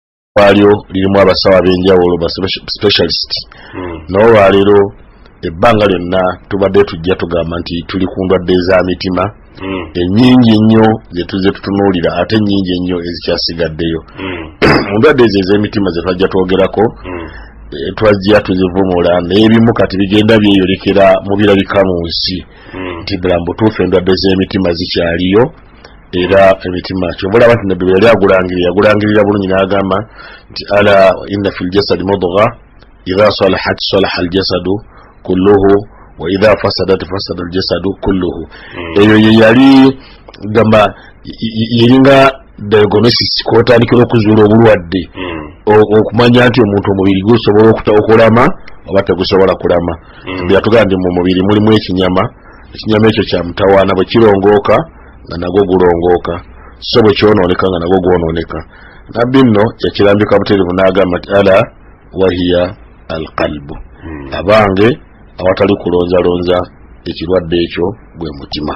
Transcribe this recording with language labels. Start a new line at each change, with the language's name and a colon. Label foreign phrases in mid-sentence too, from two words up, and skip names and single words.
Ganda: walyo lirimu abasawo ab'enjawulo ba specialist n'olwaleero ebbanga lyonna tubadde tujja tugamba nti tuli ku ndwadde za mitima ennyingi ennyo ze tutunuulira ate ennyingi ennyo ezikyasigaddeyo mu ndwadde ezo ez'emitima ze twajja twogerako twajja tuzivumula n'ebimu kati bigenda byeyolekera mu birabika mu nsi nti ddala mu butuufu endwadde z'emitima zikyaliyo era emitima kyobulaba nti nabbi yali agulangirira bulungi n'agamba nti
Arabic: ألا إن في الجسد مضغة إذا صلحت صلح الجسد كله وإذا فسدت فسد الجسد كله
Ganda: eyo yali gamba yeringa diagnosis kwotandikira okuzuula obulwadde okumanya nti omuntu omubiri gusobola okulama oba tegusobola kulama byatugamba nti mu mubiri mulimu ekinyama ekyo kya mutawaana bwe kirongooka nga nagwo gulongooka so bwe kyonooneka nga nagwo gwonooneka nabbi nno yakirambika butereevu n'agamba nti
Arabic: ألا وهي القلب
Ganda: abange awatali kulonzalonza ekirwadde ekyo gwe mutima.